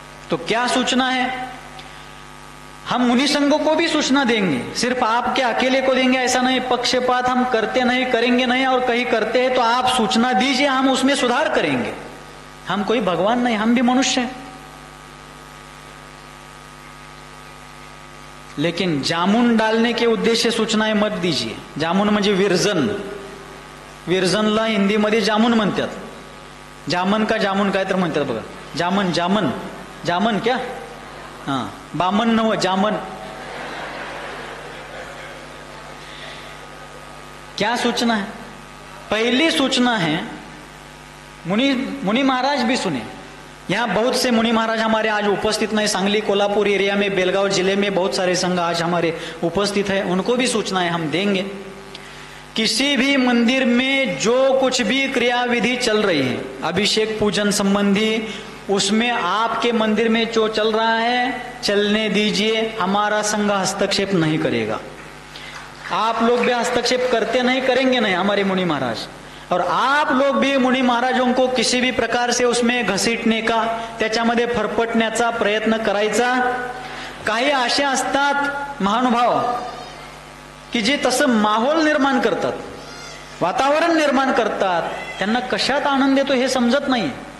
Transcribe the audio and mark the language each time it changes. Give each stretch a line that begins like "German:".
Hindi: तो क्या सूचना है, हम मुनि संघों को भी सूचना देंगे, सिर्फ आपके अकेले को देंगे ऐसा नहीं, पक्षपात हम करते नहीं, करेंगे नहीं, और कहीं करते हैं तो आप सूचना दीजिए, हम उसमें सुधार करेंगे। हम कोई भगवान नहीं, हम भी मनुष्य हैं। लेकिन जामुन डालने के उद्देश्य सूचनाएं मत दीजिए।
Marathi: जामुन म्हणजे विरजन, विरजनला हिंदीमध्ये जामुन म्हणतात, जामन का जामुन काय तर म्हणतात बघा,
Hindi: जामन जामन जामन क्या, हाँ बामन न हो जामन। क्या सूचना है, पहली सूचना है, मुनि महाराज भी सुने, यहाँ बहुत से मुनि महाराज हमारे आज उपस्थित नहीं, सांगली कोल्हापुर एरिया में, बेलगांव जिले में बहुत सारे संघ आज हमारे उपस्थित है, उनको भी सूचनाएं हम देंगे। किसी भी मंदिर में जो कुछ भी क्रियाविधि चल रही है अभिषेक पूजन संबंधी, उसमें आपके मंदिर में जो चल रहा है चलने दीजिए, हमारा संघ हस्तक्षेप नहीं करेगा। आप लोग भी हस्तक्षेप करते नहीं, करेंगे नहीं हमारे मुनि महाराज, और आप लोग भी मुनि महाराजों को किसी भी प्रकार से उसमें घसीटने का,
Marathi: त्याच्यामध्ये फरफटण्याचा प्रयत्न करायचा। काही असे असतात महानुभाव की जे तसं माहोल निर्माण करतात, वातावरण निर्माण करतात, त्यांना कशात आनंद येतो हे समजत नाही।